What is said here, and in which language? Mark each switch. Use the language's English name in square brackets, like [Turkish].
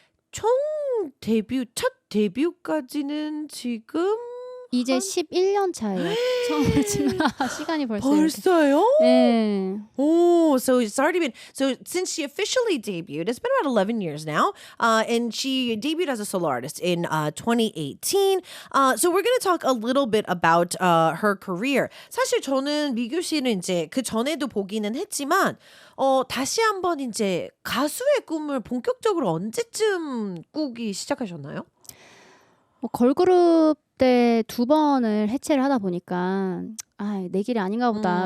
[Korean] 총 데뷔, 첫 데뷔까지는 지금 이제 11년 차예요. 처음 했지만 시간이 벌써 벌써요? 네. [English] Oh, so it's already been so since she officially debuted, it's been about 11 years now. And she debuted as a solo artist in 2018. So we're going to talk a little bit about her career. [Korean] 사실 저는 미규 씨는 이제 그 전에도 보기는 했지만 다시 한번 이제 가수의 꿈을 본격적으로 언제쯤 꾸기 시작하셨나요? 뭐 걸그룹 때 2번을 해체를 하다 보니까 내 길이 아닌가 보다.